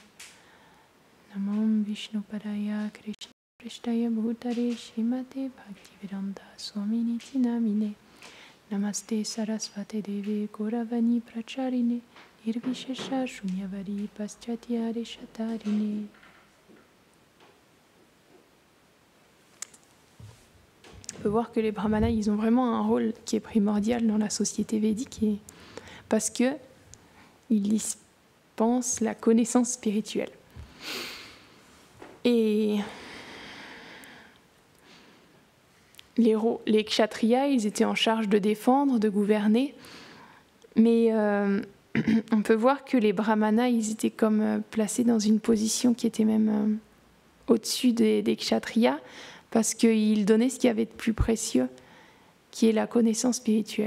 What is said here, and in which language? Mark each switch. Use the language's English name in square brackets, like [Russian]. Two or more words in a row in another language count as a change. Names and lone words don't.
[Sanskrit] नमं विष्णुपादाय कृष्ण प्रिष्टाय भूतरे श्रीमते भक्तिवेदान्त स्वामिनिति नामिने. नमस्ते सारस्वते देवे गौरवाणी प्रचारिणे निर्विशेष शून्यवादि पाश्चात्य रेशतारिणे. [French] On peut voir que les brahmanas, ils ont vraiment un rôle qui est primordial dans la société védique parce qu'ils dispensent la connaissance spirituelle. Et les kshatriyas, ils étaient en charge de défendre, de gouverner, mais on peut voir que les brahmanas, ils étaient comme placés dans une position qui était même au-dessus des kshatriyas, parce qu'ils donnaient ce qu'il y avait de plus précieux, qui est la connaissance spirituelle.